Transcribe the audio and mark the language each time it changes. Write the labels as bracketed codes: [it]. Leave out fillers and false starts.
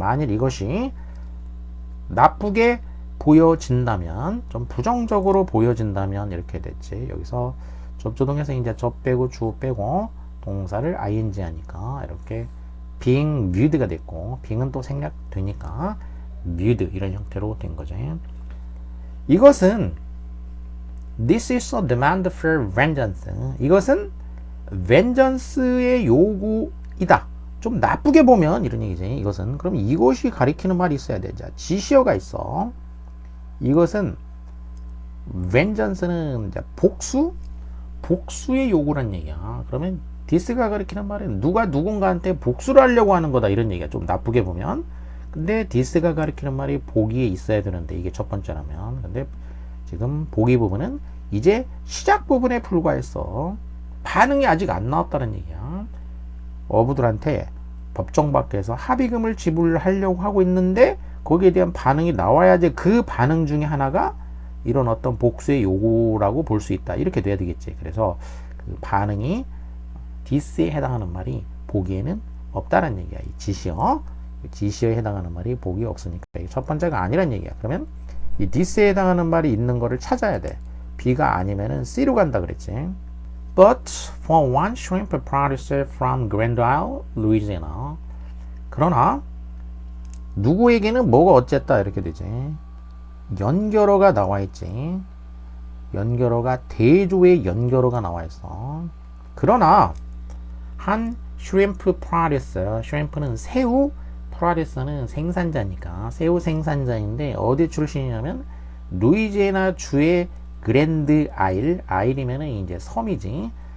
[ko] 만일 이것이 나쁘게 보여진다면 좀 부정적으로 보여진다면 이렇게 됐지. 여기서 접조동에서 이제 접 빼고 주 빼고 동사를 ing 하니까 이렇게 being viewed가 됐고 being은 또 생략되니까 viewed 이런 형태로 된 거죠. 이것은 [en] this is a demand for vengeance [ko] 이것은 vengeance의 요구이다. 좀 나쁘게 보면 이런 얘기지. 이것은 그럼 이것이 가리키는 말이 있어야 돼. 자, 지시어가 있어. 이것은 vengeance는 복수 복수의 요구란 얘기야. 그러면 this가 가리키는 말은 누가 누군가한테 복수를 하려고 하는 거다 이런 얘기야. 좀 나쁘게 보면. 근데 this가 가리키는 말이 보기에 있어야 되는데 이게 첫 번째라면. 근데 지금 보기 부분은 이제 시작 부분에 불과했어. 반응이 아직 안 나왔다는 얘기야. 어부들한테 법정 밖에서 합의금을 지불하려고 하고 있는데 거기에 대한 반응이 나와야지 그 반응 중에 하나가 이런 어떤 복수의 요구라고 볼 수 있다. 이렇게 돼야 되겠지. 그래서 그 반응이 this에 해당하는 말이 보기에는 없다는 얘기야. 이 지시어. 지시어에 해당하는 말이 보기에 없으니까 이게 첫 번째가 아니란 얘기야. 그러면 이 this에 해당하는 말이 있는 거를 찾아야 돼. B가 아니면은 C로 간다 그랬지. [en] But for one shrimp producer from Grand Isle, Louisiana. [ko] 그러나 누구에게는 뭐가 어쨌다 이렇게 되지. 연결어가 나와 있지. 연결어가 대조의 연결어가 나와 있어. 그러나 한 shrimp producer, shrimp는 새우, producer는 생산자니까 새우 생산자인데 어디 출신이냐면 루이지애나 주의 그랜드 아일, 아일이면은 이제 섬이지.